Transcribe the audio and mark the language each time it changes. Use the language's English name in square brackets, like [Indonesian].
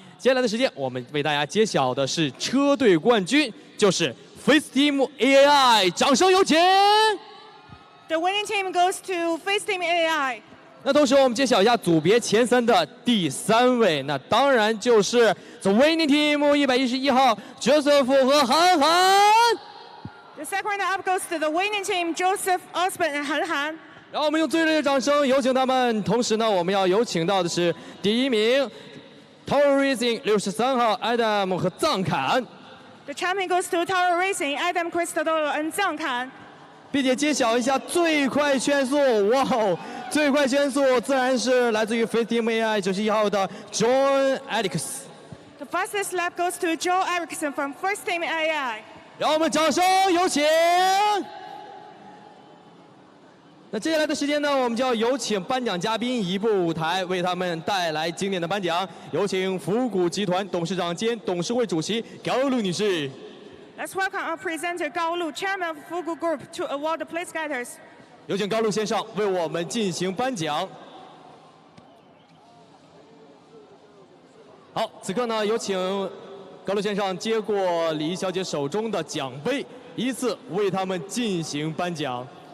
[Chinese] 接下来的时间，我们为大家揭晓的是车队冠军，就是 Face Team AAI， 掌声有请。 [English] The winning team goes to Face Team AAI。 [Chinese] 那同时，我们揭晓一下组别前3的第3位，那当然就是 The winning team 111号 Joseph 和韩寒。 [English] The second up goes to the winning team Joseph Osborne and 韩寒。 [Chinese] 然后我们用最热烈的掌声有请他们。同时呢，我们要有请到的是第1名 Tower Racing 63号 Adam 和臧侃。 [English] The champion goes to Tower Racing Adam Cristodolo and 臧侃。 [Chinese] 并且揭晓一下最快圈速，哇哦！最快圈速自然是来自于 Face Team AI 91号的 John Alex。 [English] The fastest lap goes to Joe Erickson from Face Team AI。 [Chinese] 让我们掌声有请。那接下来的时间呢，我们就要有请颁奖嘉宾移步舞台，为他们带来经典的颁奖。有请福谷集团董事长兼董事会主席高露女士。 [English] Let's welcome our presenter Gao Lu, Chairman of Fugu Group, to award the place getters. [Chinese] 有请高露先生为我们进行颁奖。好，此刻呢，有请高露先生接过李怡小姐手中的奖杯，依次为他们进行颁奖。